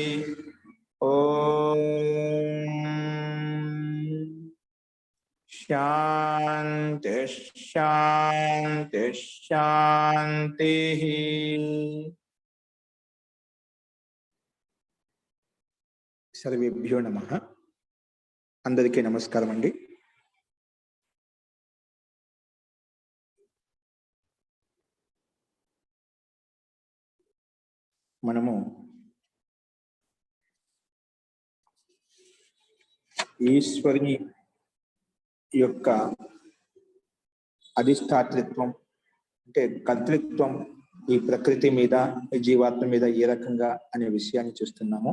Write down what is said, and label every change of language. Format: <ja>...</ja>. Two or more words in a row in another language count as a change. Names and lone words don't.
<sa>ओम शांति शांति शांति। सर्वेभ्यो नमः।</sa> <te>అందరికీ నమస్కారం అండీ। మనము ఈశ్వరుని యొక్క అధిష్టాతృత్వం అంటే కర్తృత్వం ఈ ప్రకృతి మీద ఈ జీవాత్మ మీద ఏ రకంగా అనే విషయాన్ని చూస్తున్నాము.</te>